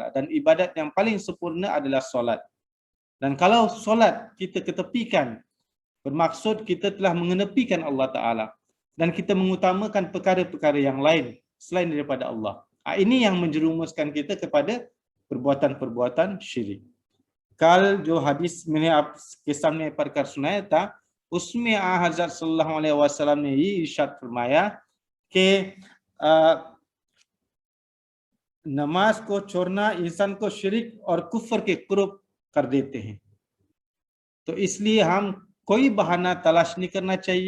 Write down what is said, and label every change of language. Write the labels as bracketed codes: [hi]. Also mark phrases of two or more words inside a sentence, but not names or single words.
[ms] Dan ibadat yang paling sempurna adalah solat. Dan kalau solat kita ketepikan, bermaksud kita telah mengenepikan Allah Ta'ala. Dan kita mengutamakan perkara-perkara yang lain selain daripada Allah. Ini yang menjerumuskan kita kepada perbuatan-perbuatan syirik. [hi] कल जो हदीस मैंने आपके सामने पढ़कर सुनाया था, उसमें हज़रत [ar] صلى الله عليه وسلم [hi] ने ये इरशाद फरमाया कि नमाज को छोड़ना इंसान को शिरक और कुफ्र के कुर्ब कर देते हैं। तो इसलिए हम कोई बहाना तलाश नहीं करना चाहिए।